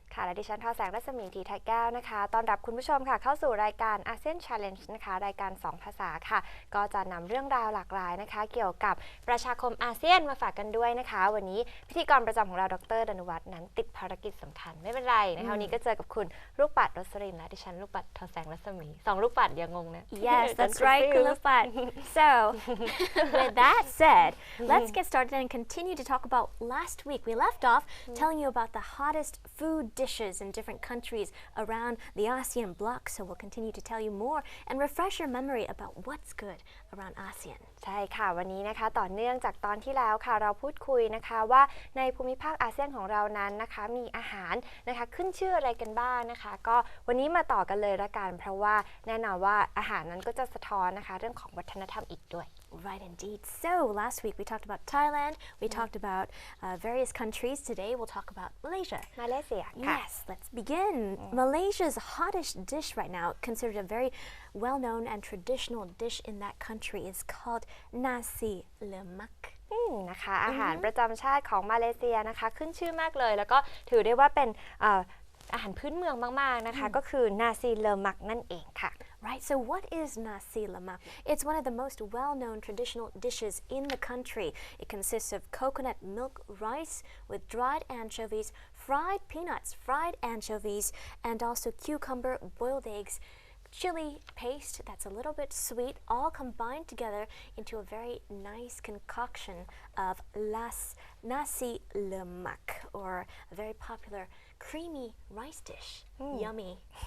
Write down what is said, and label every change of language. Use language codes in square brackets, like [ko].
[th] ค่ะและดิฉันทอแสงรัศมีทีไทยแก้วนะคะต้อนรับคุณผู้ชมค่ะเข้าสู่รายการ ASEAN Challenge นะคะรายการ2ภาษาค่ะก็จะนำเรื่องราวหลากหลายนะคะเกี่ยวกับประชาคมอาเซียนมาฝากกันด้วยนะคะวันนี้พิธีกรประจำของเราดร. ดนุวัฒน์นั้นติดภารกิจสำคัญไม่เป็นไรนะคะวันนี้ก็เจอกับคุณลูกปัดรสลินและดิฉันลูกปัดทอแสงรัศมี2ลูกปัดอย่างงงนะ [en] Yes, that's right, คุณลูกปัด So, with that said, let's get started and continue to talk about last week. We left off telling you about the hottest food dishes in different countries around the ASEAN bloc. So we'll continue to tell you more and refresh your memory about what's good around ASEAN. [th] ใช่ค่ะวันนี้นะคะต่อเนื่องจากตอนที่แล้วค่ะเราพูดคุยนะคะว่าในภูมิภาคอาเซียนของเรานั้นนะคะมีอาหารนะคะขึ้นชื่ออะไรกันบ้างนะคะก็วันนี้มาต่อกันเลยละกันเพราะว่าแน่นอนว่าอาหารนั้นก็จะสะท้อนนะคะเรื่องของวัฒนธรรมอีกด้วย [en] Right, indeed. So last week we talked about Thailand, we talked about various countries. Today we'll talk about Malaysia. [th] มาเลเซียค่ะ [en] Yes, let's begin. Malaysia's hottest dish right now, considered a very well-known and traditional dish in that country, is called nasi lemak. [th] นะคะอาหารประจำชาติของมาเลเซียนะคะขึ้นชื่อมากเลยแล้วก็ถือได้ว่าเป็นอาหารพื้นเมืองมากๆนะคะก็คือนาซีเลมักนั่นเองค่ะ [en] Right, so what is nasi lemak? It's one of the most well-known traditional dishes in the country. It consists of coconut milk rice with dried anchovies, fried peanuts, fried anchovies, and also cucumber, boiled eggs, chili paste that's a little bit sweet, all combined together into a very nice concoction of nasi lemak, or a very popular creamy rice dish. Yummy.